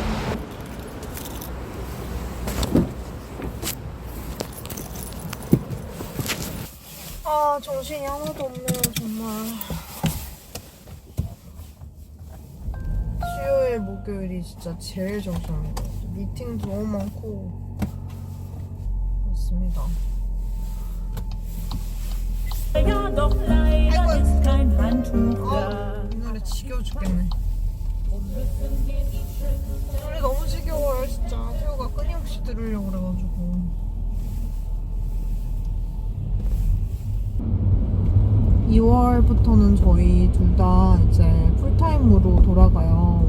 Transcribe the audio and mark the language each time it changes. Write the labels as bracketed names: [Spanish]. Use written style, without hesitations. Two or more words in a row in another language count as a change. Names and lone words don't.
[Korean] 아, 정신이 하나도 없네요, 정말. 수요일, 목요일이 진짜 제일 정신없는 것 같아요. 미팅도 너무 많고 그렇습니다. [German] Ja, doch leider ist kein Handtuch da. [Korean] 이 노래 지겨워 죽겠네. 노래 너무 지겨워요, 진짜. 태호가 끊임없이 들으려고 그래가지고. 2월부터는 저희 둘 다 이제 풀타임으로 돌아가요.